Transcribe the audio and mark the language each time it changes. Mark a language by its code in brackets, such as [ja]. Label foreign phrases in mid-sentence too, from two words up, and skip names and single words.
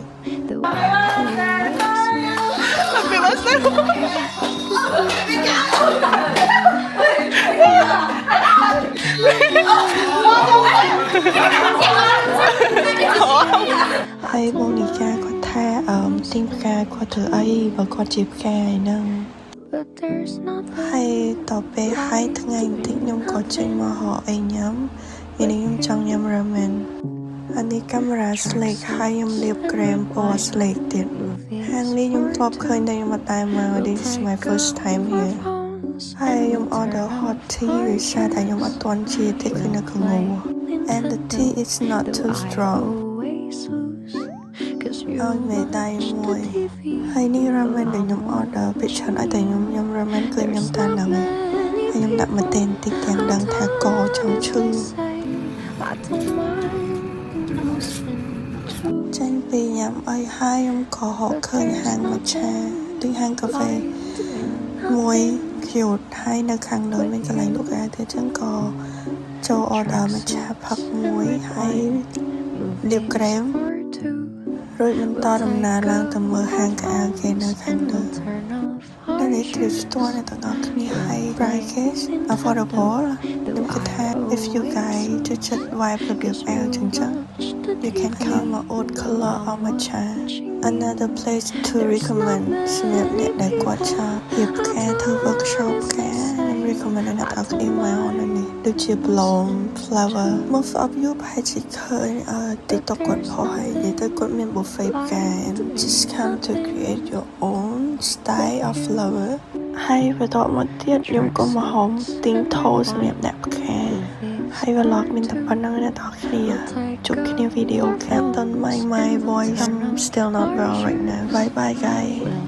[km] ហើយបងនីកាគាត់ថាទីងផ្កាគាត់ធ្វើអីបើគាត់ជាផ្កាហ្នឹងហើយតទៅហើយថ្ងៃ បន្តិចខ្ញុំក៏ចេញមកហៅអីញ៉ាំពេលនេះខ្ញុំចង់ញ៉ាំ ramen អានេះកាមេរ៉ា Slate ហើយខ្ញុំលាបក្រែមពណ៌ Slate ទៀតហាងនេះខ្ញុំធ្លាប់ឃើញតែខ្ញុំអត់ដែរមក [en] This is my first time here [km] ហើយខ្ញុំ [en] order hot tea [km] វាសារតែខ្ញុំអត់ទាន់ជាទេគឺនៅកងូ [en] and the tea is not too strong [km] អត់មេដៃមួយហើយនេះ ramen ដែលខ្ញុំ order ពេលច្រើនឲ្យតែខ្ញុំញ៉ាំ ramen គឺញ៉ាំតែហ្នឹងហើយខ្ញុំដាក់ម្ទេសបន្តិចទាំងដឹងថាកចង់ឈឺចេញពីញ៉ាំអីហើយខ្ញុំក៏ហៅឃើញហាងម៉ាឆាឬហាងកាហ្វេមួយ cute ហើយ នៅខាងលើមានកន្លែងលក់អាទៀតចឹងក៏ចូល order ម៉ាឆាផឹកមួយហើយលាបក្រែមរួចបន្តដំណើរឡើងទៅមើលហាងកៅអៅគេនៅខាងលើនេះគឺស្ទ ល់ទាំងអស់គ្នាហើយ [en] price affordable [km] ខ្ញុំគិតថា [en] if you guys [km] ចូលចិត្ត vibe របៀបអែលចឹង [en] you can come my old color of matcha another place to recommend [km] សម្រាប់អ្នកដែលគាត់ចង់រៀបការធ្វើ workshop ការខ្ញុំ recommend អ្នកទាំងអស់គ្នាមកនៅនេះ ដូចជា [en] bloom flower most of you [km] ប្រហែលជាឃើញTikTok គាត់ផុសហើយនិយាយទៅគាត់មាន buffet ផ្កា [en] and just come to create your own style of flower [km] ហើយបន្តមកទៀតខ្ញុំក៏មកហោមទីងថោសម្រាប់អ្នកផ្កាហើយ vlog មានតែប៉ុណ្្នឹងអ្នកទាំងអស់គ្នាជួបគ្នាវីដេអូខាង [en] Don't mind my voice I'm still not well right now bye bye guys